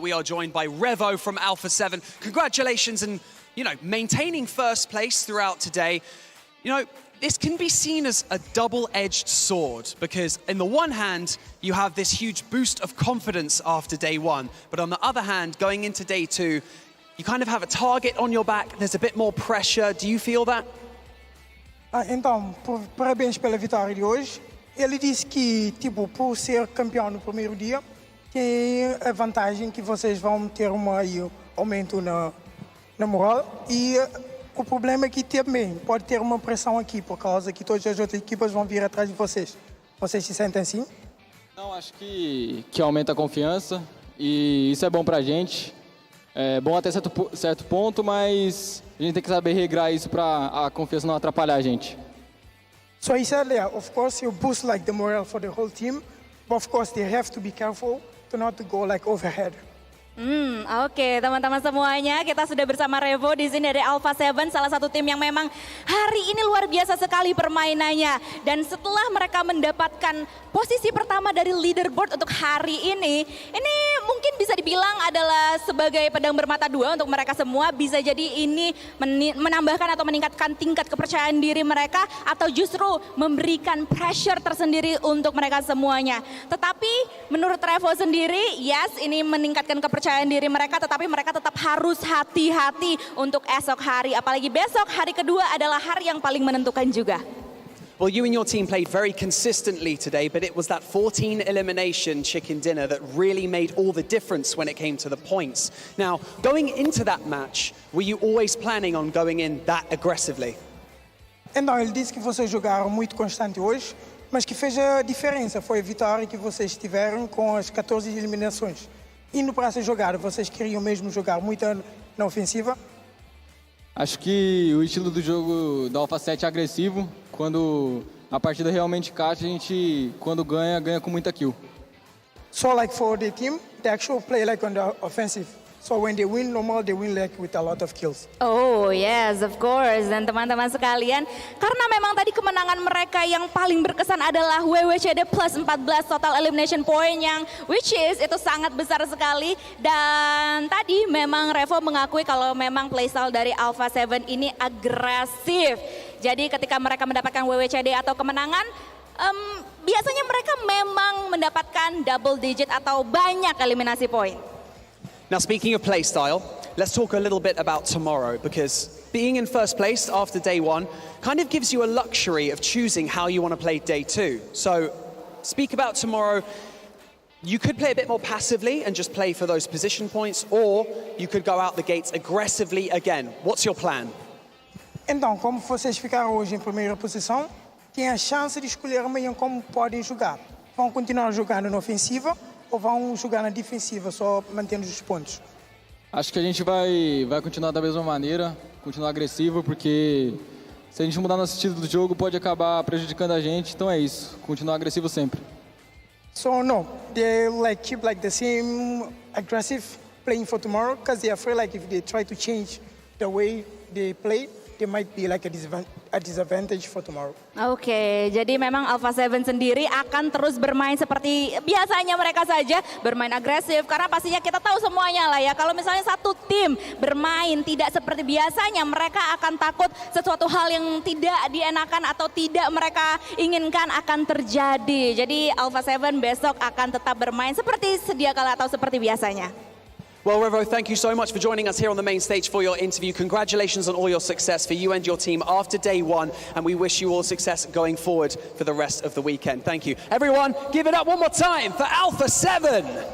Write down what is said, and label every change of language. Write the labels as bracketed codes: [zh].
[en] We are joined by Revo from Alpha 7. Congratulations and, you know, maintaining first place throughout today. You know, this can be seen as a double-edged sword because in the one hand, you have this huge boost of confidence after Day 1. But on the other hand, going into Day 2, you kind of have a target on your back. There's a bit more pressure. Do you feel that? [pt] Então, parabéns pela vitória de hoje. Ele disse que, tipo, por ser campeão no primeiro dia, tem a vantagem que vocês vão ter um aumento na moral. E o problema é que também pode ter uma pressão aqui, por causa que todas as outras equipas vão vir atrás de vocês. Vocês se sentem assim? Não, acho que aumenta a confiança e isso é bom pra gente. É bom até certo ponto, mas a gente tem que saber regrar isso para a confiança não atrapalhar a gente. [en] So he said, yeah, of course, you boost like the morale for the whole team, but of course they have to be careful to not to go like overhead. [id] Oke, teman-teman semuanya, kita sudah bersama Revo di sini dari Alpha 7, salah satu tim yang memang hari ini luar biasa sekali permainannya. Dan setelah mereka mendapatkan posisi pertama dari leaderboard untuk hari ini mungkin bisa dibilang adalah sebagai pedang bermata dua untuk mereka semua. Bisa jadi ini menambahkan atau meningkatkan tingkat kepercayaan diri mereka atau justru memberikan pressure tersendiri untuk mereka semuanya. Tetapi menurut Revo sendiri, yes, ini meningkatkan kepercayaan diri mereka, tetapi mereka tetap harus hati-hati untuk esok hari. Apalagi besok hari kedua adalah hari yang paling menentukan juga. [en] Well, you and your team played very consistently today, but it was that 14 elimination chicken dinner that really made all the difference when it came to the points. Now, going into that match, were you always planning on going in that aggressively? [pt] Então, ele disse que vocês jogaram muito constante hoje, mas que fez a diferença foi a vitória que vocês tiveram com as 14 eliminações. Indo para essa jogada, vocês queriam mesmo jogar muito na ofensiva? Acho que o estilo do jogo da Alpha 7 é agressivo. Quando a partida realmente caixa, a gente, quando ganha com muita kill. [en] So like for the team, they actually play like on the offensive. So when they win, normal they win like with a lot of kills. Oh yes, of course. [id] Dan teman-teman sekalian, karena memang tadi kemenangan mereka yang paling berkesan adalah WWCD plus 14 total elimination point yang [en] which is [id] itu sangat besar sekali. Dan tadi memang Revo mengakui kalau memang playstyle dari Alpha 7 ini agresif. Jadi ketika mereka mendapatkan WWCD atau kemenangan, biasanya mereka memang mendapatkan double digit atau banyak eliminasi point. [en] Now, speaking of playstyle, let's talk a little bit about tomorrow, because being in first place after Day 1 kind of gives you a luxury of choosing how you want to play Day 2. So, speak about tomorrow. You could play a bit more passively and just play for those position points, or you could go out the gates aggressively again. What's your plan? [pt] Então, como vocês ficaram hoje em primeira posição, tem a chance de escolher amanhã como podem jogar. Vão continuar jogando na ofensiva ou vão jogar na defensiva, só mantendo os pontos? Acho que a gente vai continuar da mesma maneira, continuar agressivo, porque se a gente mudar nosso estilo do jogo pode acabar prejudicando a gente, então é isso, continuar agressivo sempre. [en] So no, they like keep like the same aggressive playing for tomorrow, because they are afraid like if they try to change the way they play, they might be like a disadvantage for tomorrow. [id] Oke, jadi memang Alpha 7 sendiri akan terus bermain seperti biasanya mereka saja, bermain agresif, karena pastinya kita tahu semuanya lah ya, kalau misalnya satu tim bermain tidak seperti biasanya, mereka akan takut sesuatu hal yang tidak dienakan atau tidak mereka inginkan akan terjadi. Jadi Alpha 7 besok akan tetap bermain seperti sedia kala atau seperti biasanya. [en] Well, Revo, thank you so much for joining us here on the main stage for your interview. Congratulations on all your success for you and your team after Day 1, and we wish you all success going forward for the rest of the weekend. Thank you. Everyone, give it up one more time for Alpha 7.